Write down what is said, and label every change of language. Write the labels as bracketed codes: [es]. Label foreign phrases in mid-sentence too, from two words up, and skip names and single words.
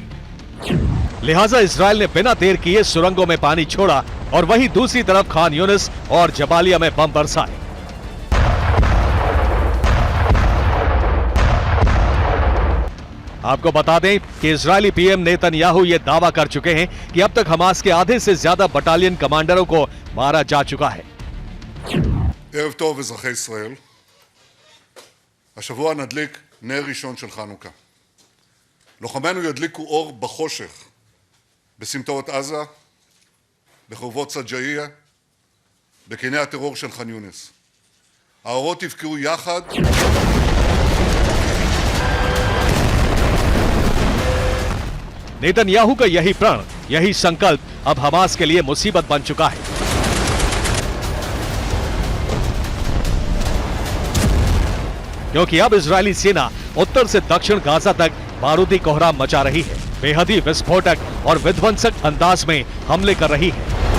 [hi] लिहाजा इजरायल ने बिना देर किए सुरंगों में पानी छोड़ा और वहीं दूसरी तरफ खान यूनिस और जबालिया में बम बरसाए। आपको बता दें कि इजरायली पीएम नेतन्याहू ये दावा कर चुके हैं कि अब तक हमास के आधे से ज्यादा बटालियन कमांडरों को मारा जा चुका है। [he] ערב טוב, אזרחי ישראל. השבוע נדליק נר ראשון של חנוכה. לוחמינו ידליקו אור בחושך, בסמטאות עזה, בחורבות סג'אעיה, בקיני הטרור של ח'אן יונס. האורות יבקעו יחד. [hi] नेतन्याहू का यही प्रण, यही संकल्प अब हमास के लिए मुसीबत बन चुका है। क्योंकि अब इजरायली सेना उत्तर से दक्षिण गाजा तक बारूदी कोहराम मचा रही है, बेहद विस्फोटक और विध्वंसक अंदाज में हमले कर रही है।